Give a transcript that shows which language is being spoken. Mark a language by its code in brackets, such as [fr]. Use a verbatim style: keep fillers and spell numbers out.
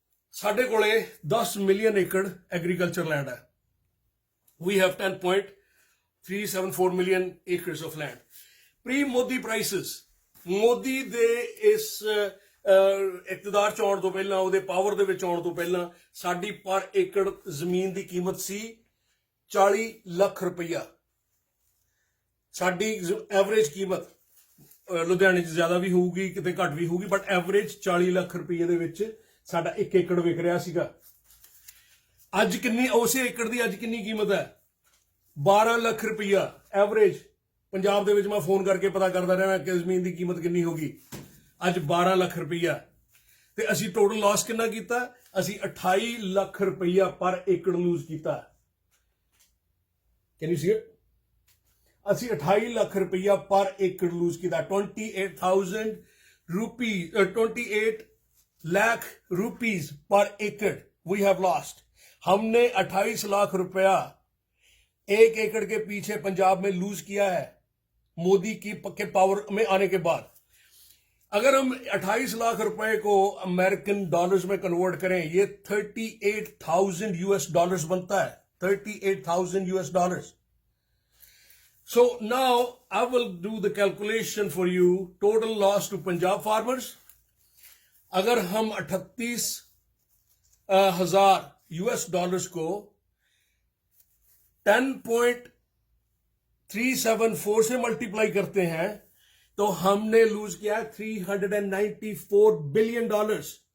[pa] ਸਾਡੇ ਕੋਲੇ [en] ten million acre [pa] agriculture land ਹੈ। [en] We have ten point three seven four million acres of land. Pre-Modi prices, [pa] Modi ਦੇ ਇਸ ਅਹ, ਅਹ, ਇਕਤਦਾਰ ਚ ਆਉਣ ਤੋਂ ਪਹਿਲਾਂ, ਉਹਦੇ ਪਾਵਰ ਦੇ ਵਿੱਚ ਆਉਣ ਤੋਂ ਪਹਿਲਾਂ, ਸਾਡੀ ਪਰ ਏਕੜ ਜ਼ਮੀਨ ਦੀ ਕੀਮਤ ਸੀ ਚਾਲੀ ਲੱਖ ਰੁਪਈਆ। ਸਾਡੀ ਐਵਰੇਜ ਕੀਮਤ ਅਹ, ਲੁਧਿਆਣੇ 'ਚ ਜ਼ਿਆਦਾ ਵੀ ਹੋਊਗੀ, ਕਿਤੇ ਘੱਟ ਵੀ ਹੋਊਗੀ, ਬਟ ਐਵਰੇਜ ਚਾਲੀ ਲੱਖ ਰੁਪਈਏ ਦੇ ਵਿੱਚ ਸਾਡਾ ਇੱਕ ਏਕੜ ਵਿਕ ਰਿਹਾ ਸੀਗਾ। ਅੱਜ ਕਿੰਨੀ, ਉਸੇ ਏਕੜ ਦੀ ਅੱਜ ਕਿੰਨੀ ਕੀਮਤ ਹੈ? ਬਾਰਾਂ ਲੱਖ ਰੁਪਈਆ ਐਵਰੇਜ। ਪੰਜਾਬ ਦੇ ਵਿੱਚ ਮੈਂ ਫੋਨ ਕਰਕੇ ਪਤਾ ਕਰਦਾ ਰਿਹਾ ਕਿ ਜ਼ਮੀਨ ਦੀ ਕੀਮਤ ਕਿੰਨੀ ਹੋਗੀ, ਅੱਜ ਬਾਰਾਂ ਲੱਖ ਰੁਪਈਆ। ਤੇ ਅਸੀਂ ਟੋਟਲ ਲਾਸ ਕਿੰਨਾ ਕੀਤਾ? ਅਸੀਂ ਅਠਾਈ ਲੱਖ ਰੁਪਈਆ ਪਰ ਏਕੜ ਲੂਜ਼ ਕੀਤਾ। [en] Can you see it? [pa] ਅਸੀਂ ਅਠਾਈ ਲੱਖ ਰੁਪਈਆ ਪਰ ਏਕੜ ਲੂਜ਼ ਕੀਤਾ। ਅਠਾਈਸ ਹਜ਼ਾਰ ਰੁਪਏ, ਅਠਾਈਸ ਲੱਖ ਰੁਪੀਸ ਪਰ ਏਕੜ [en] we have lost. [hi] हमने अट्ठाईस लाख रुपया एक एकड़ के पीछे पंजाब में लूज किया है मोदी की पक्के पावर में आने के बाद। अगर हम अट्ठाईस लाख रुपए को अमेरिकन डॉलर्स में कन्वर्ट करें, ये [en] thirty-eight thousand U S dollars [hi] बनता है, thirty-eight thousand U S dollars. [en] So now I will do the calculation for you. Total loss to Punjab farmers. [hi] अगर हम अठतीस अ, हजार यूएस डॉलर्स को [en] ten point three seven four [hi] से multiply करते हैं तो हमने लूज किया [en] Three hundred ninety four billion dollars.